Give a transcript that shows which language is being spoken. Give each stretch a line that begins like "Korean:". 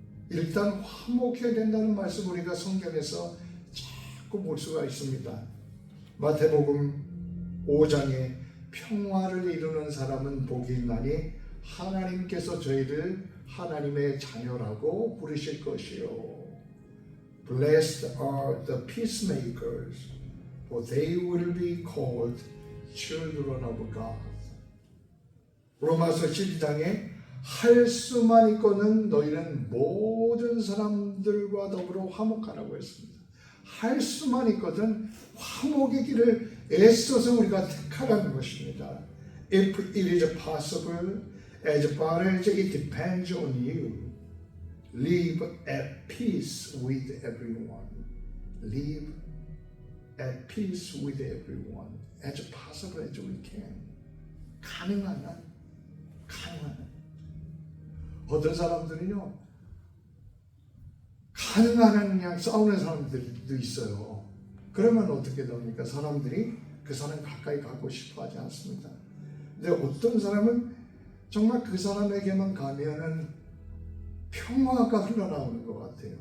Korean: 일단 화목해야 된다는 말씀 우리가 성경에서 자꾸 볼 수가 있습니다. 마태복음 5장에 평화를 이루는 사람은 복이 있나니 하나님께서 저희를 하나님의 자녀라고 부르실 것이요.
English: Blessed are the peacemakers, for they will be called children of God.
Korean: 로마서 12장에 할 수만 있고는 너희는 모든 사람들과 더불어 화목하라고 했습니다. 할 수만 있거든 화목의 길을 애써서 우리가 택하라는 것입니다.
English: If it is possible, as far as it depends on you, live at peace with everyone. Live at peace with everyone, as possible as we can.
Korean: 가능한 한. 어떤 사람들은요, 가능한 한 그냥 싸우는 사람들도 있어요. 그러면 어떻게 됩니까? 사람들이 그 사람 가까이 가고 싶어 하지 않습니다. 근데 어떤 사람은 정말 그 사람에게만 가면은 평화가 흘러나오는 것 같아요.